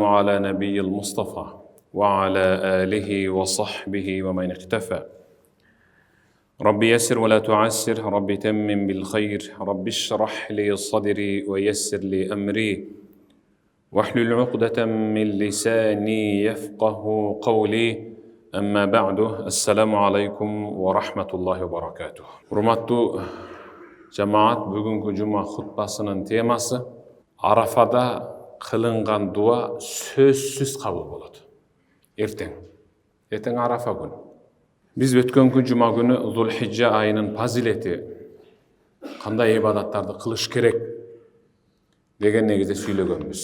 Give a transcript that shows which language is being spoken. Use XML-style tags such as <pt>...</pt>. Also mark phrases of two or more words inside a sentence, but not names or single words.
<ar>على نبي المصطفى وعلى آله وصحبه ومن اقتفى رب يسر ولا تعسر رب تمم بالخير رب اشرح لي صدري ويسر لي أمري واحلل عقدة من لساني يفقه قولي أما بعد السلام عليكم ورحمة الله وبركاته.</ar> <ky>Урматтуу жамаат, бүгүнкү жума хутбасынын темасы Арафада кылынган дуа сөзсүз кабыл болот. Эртең Арафа күнү. Биз өткөнкү жума күнү Зулхижжа айынын фазилети, кандай ибадаттарды кылыш керек деген негизде сүйлөгөнбүз.</ky>